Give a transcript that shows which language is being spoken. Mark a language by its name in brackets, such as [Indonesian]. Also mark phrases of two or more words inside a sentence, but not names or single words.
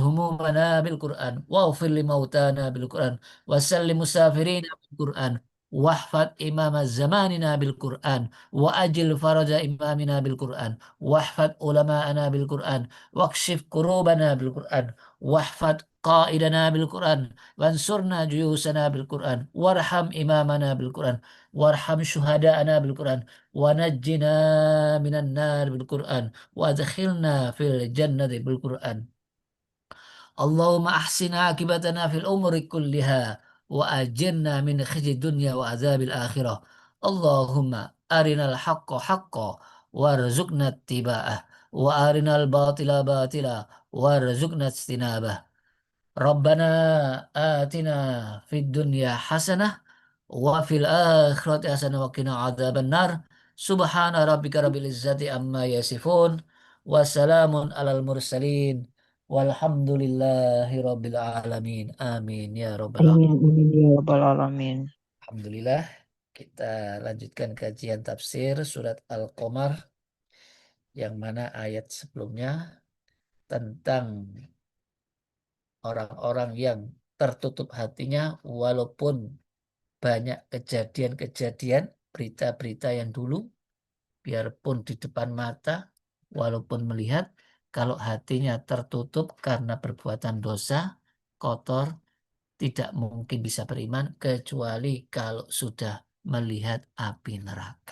[Arabic] همومنا بالقرآن واغفر لموتانا بالقرآن وسلم مسافرينا بالقرآن واحفظ إمام زماننا بالقرآن وعجل فرج إمامنا بالقرآن واحفظ علماءنا بالقرآن واكشف كروبنا بالقرآن واحفظ قائدنا بالقرآن وانصرنا جيوشنا بالقرآن وارحم إمامنا بالقرآن وارحم شهداءنا بالقرآن ونجنا من النار بالقرآن وأدخلنا في الجنة بالقرآن. اللهم أحسن عاقبتنا في الأمور كلها وأجرنا من خزي الدنيا وعذاب الآخرة. اللهم أرنا الحق حقا وارزقنا اتباعه وأرنا الباطل باطلا وارزقنا اجتنابه. ربنا آتنا في الدنيا حسنة وفي الآخرة حسنة وقنا عذاب النار. سبحان ربك رب العزة عما يصفون وسلام على المرسلين والحمد لله رب العالمين. آمين يا رب العالمين. آمين آمين يا رب العالمين. [Indonesian] Alhamdulillah, kita lanjutkan kajian tafsir surat Al-Qamar yang mana ayat sebelumnya tentang orang-orang yang tertutup hatinya walaupun banyak kejadian-kejadian, berita-berita yang dulu, biarpun di depan mata, walaupun melihat, kalau hatinya tertutup karena perbuatan dosa, kotor, tidak mungkin bisa beriman, kecuali kalau sudah melihat api neraka.